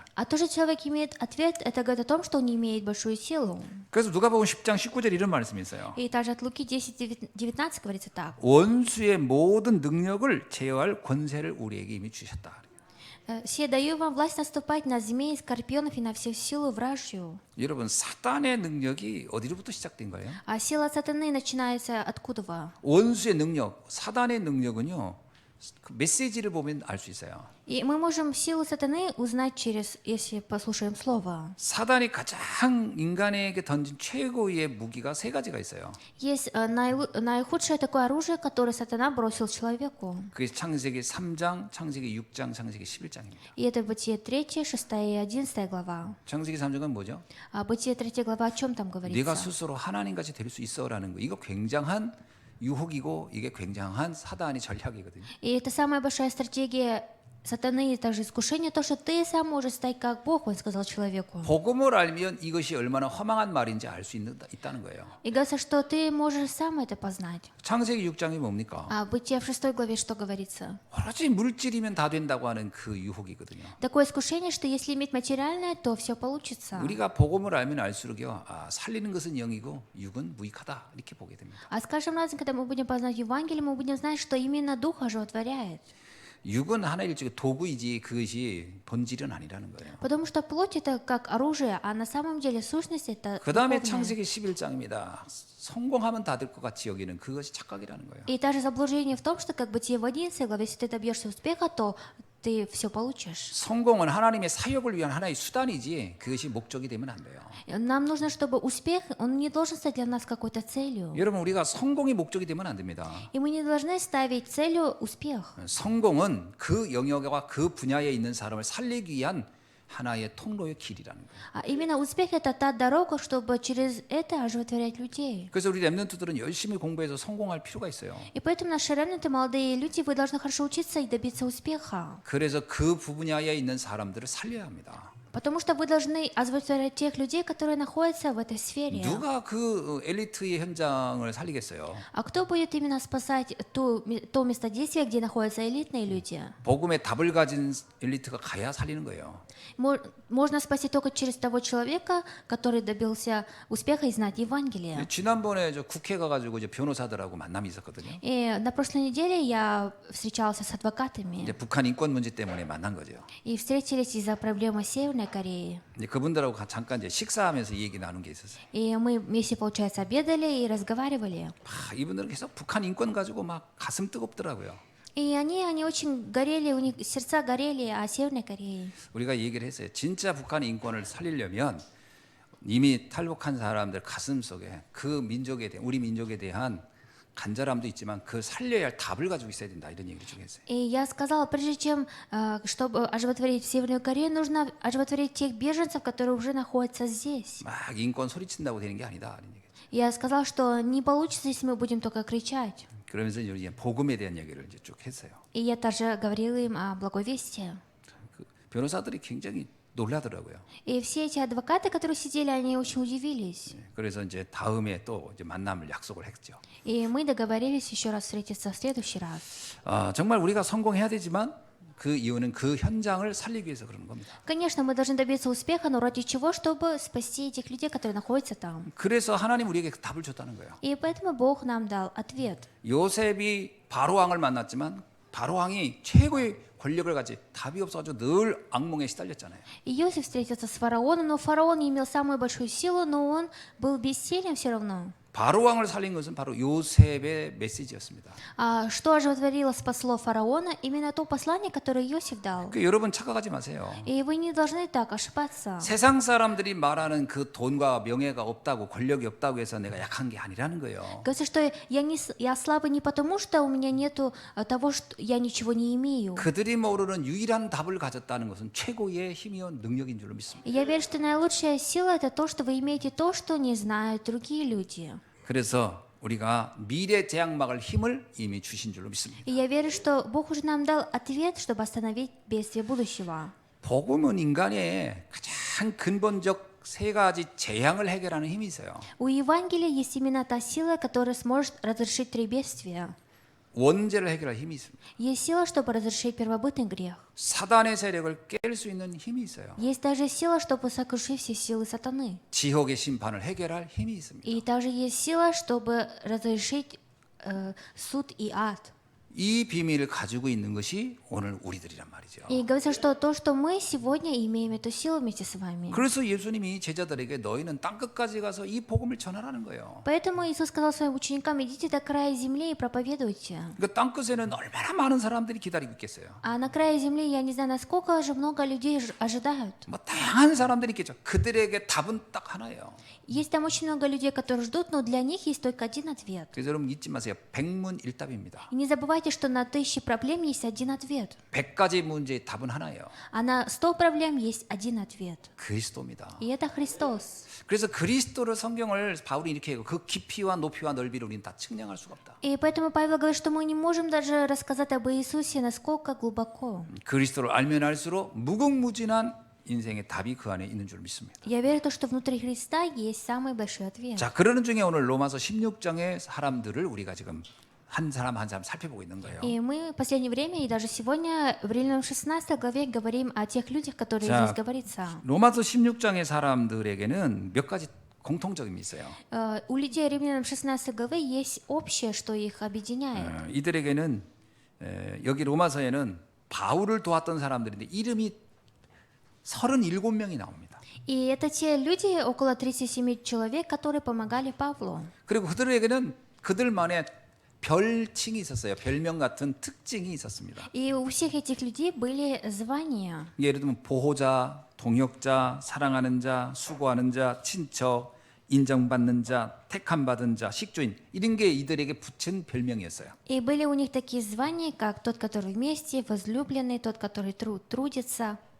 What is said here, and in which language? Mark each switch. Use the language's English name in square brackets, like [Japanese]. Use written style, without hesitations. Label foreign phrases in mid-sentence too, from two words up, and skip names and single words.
[Russian] А то, что человек имеет ответ, это говорит о том, что он имеет большую силу. [Korean] 그래서 누가복음 10장 19절 이런 말씀이 있어요. [Russian] И также от Луки 10:19 говорится так. [Korean] 원수의 모든 능력을 제어할 권세를 우리에게 이미 주셨다. [Russian] «Се даю вам власть наступать на змей, скорпионов и на всю силу вражью». [Korean] 여러분 사탄의 능력이 어디로부터 시작된 거예요? [Russian] А сила сатаны начинается откуда? [Korean] 원수의 능력, 사단의 능력은요. 그 메시지를 보면 알 수 있어요. [Russian] И мы можем силу сатаны узнать если послушаем слово. [Korean] 사단이 가장 인간에게 던진 최고의 무기가 세 가지가 있어요. [Russian] Есть наихудшее такое оружие, которое сатана бросил человеку. [Korean] 그게 창세기 3장, 창세기 6장, 창세기 11장입니다. [Russian] И это Бытие 3, 6 и 11 глава. [Korean] 창세기 3장은 뭐죠? [Russian] А Бытие 3 глава о чем там [Korean] 네가 [Russian] говорится? [Korean] 스스로 하나님같이 될 수 있어라는 거. 이거 굉장한 유혹이고 이게 굉장한 사단의 전략이거든요. [Russian] И это самая большая стратегия сатаны, и также искушение, то, что ты сам можешь стать как Бог, он сказал человеку. [Korean] 복음을 알면 이것이 얼마나 허망한 말인지 알 수 있다는 거예요. [Russian] И говорится, что ты можешь сам это познать. [Korean] 창세기 6장이 뭡니까? [Russian] А в Бытие в 6 главе что говорится? [Korean] 오로지 물질이면 다 된다고 하는 그 유혹이거든요. [Russian] Такое искушение, что если иметь материальное, то все получится. [Korean] 우리가 복음을 알면 알수록요, 살리는 것은 영이고 육은 무익하다 이렇게 보게 됩니다. [Russian] А с каждым разом, когда мы будем познать Евангелие, мы будем знать, что именно Дух оживотворяет. [Korean] 육은 하나의 일종의 도구이지 그것이 본질은 아니라는 거예요. [Russian] Потому что плоть это как оружие, а на самом деле сущность это [Korean] 그 다음에 [Russian] духовная. [Korean] 창세기 11장입니다. 성공하면 다 될 것 같이 여기는 그것이 착각이라는 거예요. [Russian] И также заблуждение в том, что как бы тебе в 11 главе, если ты добьешься успеха, то ты все получишь. [Korean] 성공은 하나님의 사역을 위한 하나의 수단이지 그것이 목적이 되면 안 돼요. [Russian] Нам нужно, чтобы успех, он не должен стать для нас какой-то целью. [Korean] 여러분 우리가 성공이 목적이 되면 안 됩니다. [Russian] И мы не должны ставить целью успех. [Korean] 성공은 그 영역과 그 분야에 있는 사람을 살리기 위한 하나의 통로의 길이라는 거예요. [Russian] А именно успех это та дорога, чтобы через это оживотворять людей. [Korean] 그래서 우리 렘넌트들은 열심히 공부해서 성공할 필요가 있어요. [Russian] И поэтому наши ремнанты, молодые люди, вы должны хорошо учиться и добиться успеха. [Korean] 그래서 그 분야에 있는 사람들을 살려야 합니다. [Russian] Потому что вы должны оживотворять тех людей, которые находятся в этой сфере. [Korean] 누가 그 엘리트의 현장을 살리겠어요? [Russian] А кто будет именно спасать то местодействие, где находятся элитные люди? [Korean] 복음의 답을 가진 엘리트가 가야 살리는 거예요. [Russian] Можно спасти только через того человека, который добился успеха и знать Евангелие. [Korean] 지난번에 저 국회 가가지고 이제 변호사들하고 만남이 있었거든요. [Russian] И на прошлой неделе я встречался с адвокатами. [Korean] 이제 북한 인권 문제 때문에 만난 거죠. [Russian] И встретились из-за проблемы Северной Кореи. [Korean] 이제 그분들하고 잠깐 이제 식사하면서 이 얘기 나눈 게 있었어요. [Russian] И мы вместе, получается, обедали и разговаривали. [Korean] 이분들은 계속 북한 인권 가지고 막 가슴 뜨겁더라고요. [Russian] И они очень горели, у них сердца горели о Северной Корее. [Korean] 우리가 얘기를 했어요. 진짜 북한 인권을 살리려면 이미 탈북한 사람들 가슴 속에 그 민족에 대한 우리 민족에 대한 간절함도 있지만 그 살려야 할 답을 가지고 있어야 된다 이런 얘기를 좀 했어요. [Russian] И я сказала, прежде чем, чтобы оживотворить Северную Корею, нужно оживотворить тех беженцев, которые уже находятся здесь. [Korean] 막 인권 소리친다고 되는 게 아니다 이런 얘기. [Russian] Я сказала, что не получится, если мы будем только кричать. [Korean] 그러면서 이제 복음에 대한 얘기를 이제 쭉 했어요. [Russian] И я также говорила им о благовестии. [Korean] 그 변호사들이 굉장히 놀라더라고요. [Russian] И все эти адвокаты, которые сидели, они очень удивились. [Korean] 그래서 이제 다음에 또 이제 만남을 약속을 했죠. [Russian] И мы договорились еще раз встретиться в следующий раз. [Korean] 정말 우리가 성공해야 되지만 그 이유는 그 현장을 살리기 위해서 그러는 겁니다. [Russian] Конечно, мы должны добиться успеха, но ради чего? Чтобы спасти этих людей, которые находятся там. [Korean] 그래서 하나님 우리에게 그 답을 줬다는 거예요. [Russian] И поэтому Бог нам дал ответ. [Korean] 요셉이 바로 왕을 만났지만 바로 왕이 최고의 권력을 가지 답이 없어가지고 늘 악몽에 시달렸잖아요. [Russian] И Иосиф встретился с фараоном, но фараон не имел самую большую силу, но он был бессилен все равно. [Korean] 바로 왕을 살린 것은 바로 요셉의 메시지였습니다. [Russian] А что оживотворило, спасло фараона? Именно то послание, которое Иосиф дал. [Korean] 여러분 착각하지 마세요. [Russian] И вы не должны так ошибаться. [Korean] 세상 사람들이 말하는 그 돈과 명예가 없다고 권력이 없다고 해서 내가 약한 게 아니라는 거예요. [Russian] Говорится, что я слабый не потому, что у меня нету того, что я ничего не имею. [Korean] 그들이 모르는 유일한 답을 가졌다는 것은 최고의 힘이요 능력인 줄로 믿습니다. [Russian] Я верю, что наилучшая сила это то, что вы имеете то, что не знают другие люди. [Korean] 그래서 우리가 미래 재앙막을 힘을 이미 주신 줄로 믿습니다. [Russian] И я верю, что Бог уже нам дал ответ, чтобы остановить бедствие будущего. [Korean] 복음은 인간의 가장 근본적 세 가지 재앙을 해결하는 힘이 있어요. [Russian] У Евангелия есть именно та сила, которая сможет разрешить три бедствия. [Korean] 원죄를 해결할 힘이 있습니다. [Russian] Есть сила, чтобы разрешить первобытный грех. [Korean] 사단의 세력을 깰 수 있는 힘이 있어요. [Russian] Есть также сила, чтобы сокрушить все силы сатаны. [Korean] 지옥의 심판을 해결할 힘이 있습니다. [Russian] И также есть сила, чтобы разрешить суд и ад. [Korean] 이 비밀을 가지고 있는 것이 오늘 우리들이란 말이죠. [Russian] И говорится, что то, что мы сегодня имеем эту силу вместе с вами. [Korean] 그래서 예수님이 제자들에게 너희는 땅 끝까지 가서 이 복음을 전하라는 거예요. [Russian] Поэтому Иисус сказал своим ученикам: идите до края земли и проповедуйте. [Korean] 그러니까 땅 끝에는 얼마나 많은 사람들이 기다리고 있겠어요. [Russian] А на крае земли, я не знаю, насколько же много людей ожидают. [Korean] 뭐 다양한 사람들이 있겠죠. 그들에게 답은 딱 하나예요. [Russian] Есть там очень много людей, которые ждут, но для них есть только один ответ. [Korean] 그래서 여러분 잊지 마세요. 백문일답입니다. [Russian] И не забывайте, что на 1000 проблем есть один ответ. [Korean] 100가지 문제의 답은 하나예요. [Russian] А на 100 проблем есть один ответ. [Korean] 그리스도입니다. [Russian] И это Христос. [Korean] 그래서 그리스도를 성경을 바울이 이렇게 해요. 그 깊이와 높이와 넓이를 우리는 다 측량할 수가 없다. [Russian] И поэтому Павел говорит, что мы не можем даже рассказать об Иисусе, насколько глубоко. [Korean] 그리스도를 알면 알수록 무궁무진한 인생의 답이 그 안에 있는 줄 믿습니다. [Russian] Я верю, что внутри Христа есть самый большой ответ. [Korean] 자, 그러는 중에 오늘 로마서 16장의 사람들을 우리가 지금 한 사람 한 사람 살펴보고 있는 거예요. [Russian] И мы в последнее время, и даже сегодня в Римлянам 16 главе говорим о тех людях, которые [Korean] 자, [Russian] здесь говорится. [Korean] 로마서 16장의 사람들에게는 몇 가지 공통점이 있어요. [Russian] У людей Римлянам 16 главы есть общее, что их объединяет. [Korean] 이들에게는 여기 로마서에는 바울을 도왔던 사람들인데 이름이 37명이 나옵니다. И это те люди, около 37 человек, которые помогали Павлу. 그리고 그들에게는 그들만의 별칭이 있었어요. 별명 같은 특징이 있었습니다. [Russian] И у всех этих людей были звания. [Korean] 예를 들면 보호자, 동역자, 사랑하는 자, 수고하는 자, 친척, 인정받는 자, 택함받은 자, 식주인 이런 게 이들에게 붙인 별명이었어요. [Russian] И были у них такие звания, как тот, который вместе, возлюбленный, тот, который трудится.